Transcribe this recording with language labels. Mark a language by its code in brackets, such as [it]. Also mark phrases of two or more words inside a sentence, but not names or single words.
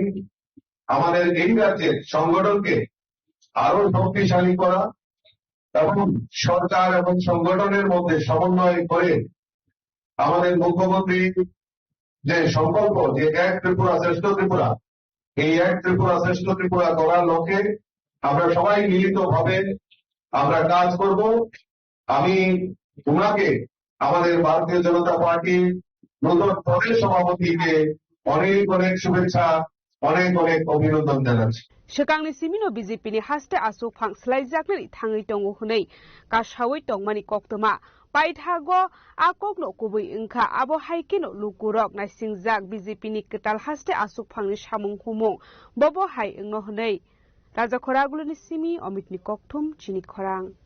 [bn] আমাদের এই রাজ্যের সংগঠনকে আরো শক্তিশালী করা এবং সরকার এবং সংগঠনের মধ্যে সমন্বয় করে আমাদের মুখ্যমন্ত্রী যে সংকল্প যে এক ত্রিপুরা শ্রেষ্ঠ ত্রিপুরা, এই এক ত্রিপুরা শ্রেষ্ঠ ত্রিপুরা করার লক্ষ্যে আমরা সবাই মিলিতভাবে আমরা কাজ করব। আমি ওনাকে আমাদের ভারতীয় জনতা পার্টির নতুন প্রদেশ সভাপতিকে অনেক অনেক শুভেচ্ছা, অনেক অনেক অভিনন্দন জানাচ্ছি। [trp] Shakangni simino BJP ni haste Asok Phang slaijaknani thangai tongo hunai kasawai tongmani koktoma paithago akokno kubui ingkha abo haikeno lukurok naisingjak BJP ni ketal haste Asok Phang ni samung humung bobo hai ingno hunai Raja Khoraguloni simi Omitni kokthum chini khorang